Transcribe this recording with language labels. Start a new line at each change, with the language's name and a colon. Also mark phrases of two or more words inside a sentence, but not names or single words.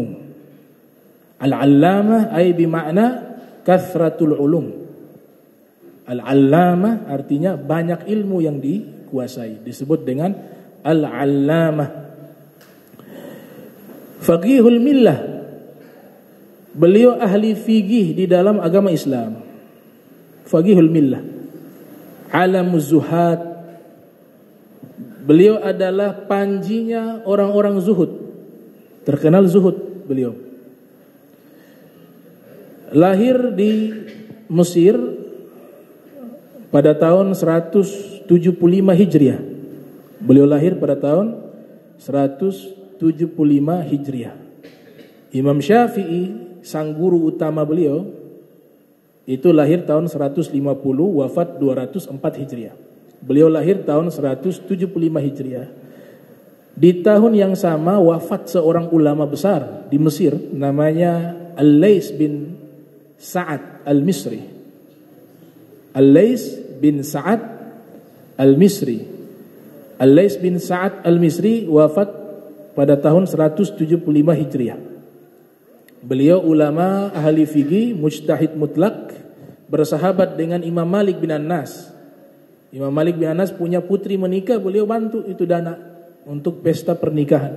Arabic: العلامة أي بمعنى كثرة العلوم.
Indonesian: Al-Allamah artinya banyak ilmu yang dikuasai, disebut dengan Al-Allamah.
Arabic: فقيه الملة,
Indonesian: beliau ahli fikih di dalam agama Islam.
Arabic: فقيه الملة علم الزهاد,
Indonesian: beliau adalah panjinya orang-orang zuhud, terkenal zuhud beliau. Lahir di Mesir pada tahun 175 Hijriah. Beliau lahir pada tahun 175 Hijriah. Imam Syafi'i, sang guru utama beliau, itu lahir tahun 150, wafat 204 Hijriah. Beliau lahir tahun 175 Hijriah. Di tahun yang sama wafat seorang ulama besar di Mesir, namanya Al-Lais bin Sa'ad Al-Misri. Al-Lais bin Sa'ad Al-Misri. Al-Lais bin Sa'ad Al-Misri wafat pada tahun 175 Hijriah. Beliau ulama ahli fikih, mujtahid mutlak, bersahabat dengan Imam Malik bin Anas. Imam Malik bin Anas punya putri menikah, beliau bantu itu dana untuk pesta pernikahan.